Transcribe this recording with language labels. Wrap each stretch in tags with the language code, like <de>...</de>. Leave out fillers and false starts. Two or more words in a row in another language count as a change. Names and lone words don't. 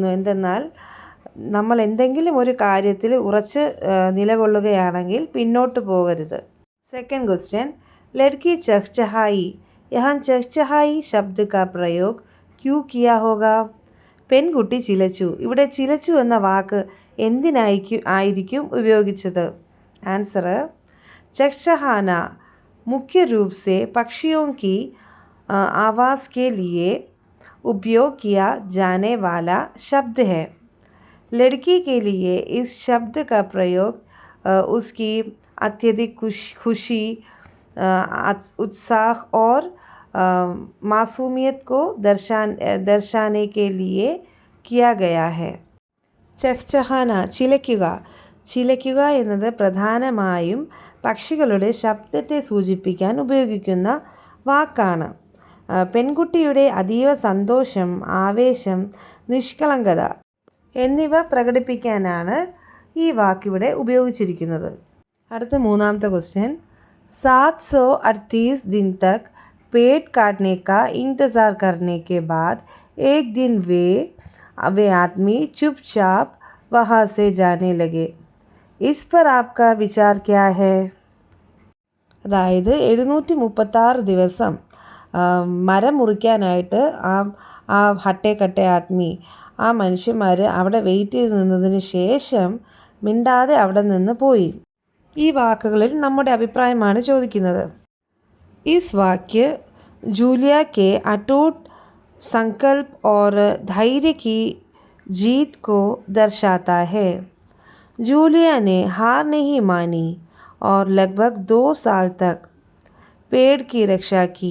<ml>എന്തെന്നാൽ നമ്മൾ എന്തെങ്കിലും ഒരു കാര്യത്തിൽ ഉറച്ച് നിലകൊള്ളുകയാണെങ്കിൽ പിന്നോട്ട് പോകരുത്.</ml> <en>second question,</en> <hi>लड़की चहचहाई. यहाँ चहचहाई शब्द का प्रयोग क्यों किया होगा?</hi> <ml>പെൺകുട്ടി ചിലച്ചു. ഇവിടെ ചിലച്ചു എന്ന വാക്ക് എന്തിനായിരിക്കും ഉപയോഗിച്ചത്? ആൻസർ,</ml> <hi>चहचहाना मुख्य रूप से पक्षियों की आवाज़ के लिए उपयोग किया जाने वाला शब्द है. लड़की के लिए इस शब्द का प्रयोग उसकी अत्यधिक खुशी, उत्साह और मासूमियत को दर्शाने के लिए किया गया है.</hi> <ml>ചഹ്ചഹാന, ചിലയ്ക്കുക എന്നത് പ്രധാനമായും പക്ഷികളുടെ ശബ്ദത്തെ സൂചിപ്പിക്കാൻ ഉപയോഗിക്കുന്ന വാക്കാണ്. പെൺകുട്ടിയുടെ അതീവ സന്തോഷം, ആവേശം, നിഷ്കളങ്കത എന്നിവ പ്രകടിപ്പിക്കാനാണ് ഈ വാക്കിവിടെ ഉപയോഗിച്ചിരിക്കുന്നത്. അടുത്ത മൂന്നാമത്തെ ക്വസ്റ്റ്യൻ,</ml> <hi>738 दिन तक पेट काटने का इंतज़ार करने के बाद एक दिन वे आदमी चुपचाप वहाँ से जाने लगे. इस पर आपका विचार क्या है?</hi> <ml>അതായത് 736 ദിവസം മരം മുറിക്കാനായിട്ട് ആ</ml> <hi>हट्टे कट्टे आदमी,</hi> <ml>ആ മനുഷ്യന്മാർ അവിടെ വെയിറ്റ് ചെയ്ത് നിന്നതിന് ശേഷം മിണ്ടാതെ അവിടെ നിന്ന് പോയി. ഈ വാക്കുകളിൽ നമ്മുടെ അഭിപ്രായമാണ് ചോദിക്കുന്നത്.</ml> <hi>इस वाक्य जूलिया के अटूट संकल्प और धैर्य की जीत को दर्शाता है. जूलिया ने हार नहीं मानी और लगभग 2 साल तक पेड़ की रक्षा की.</hi>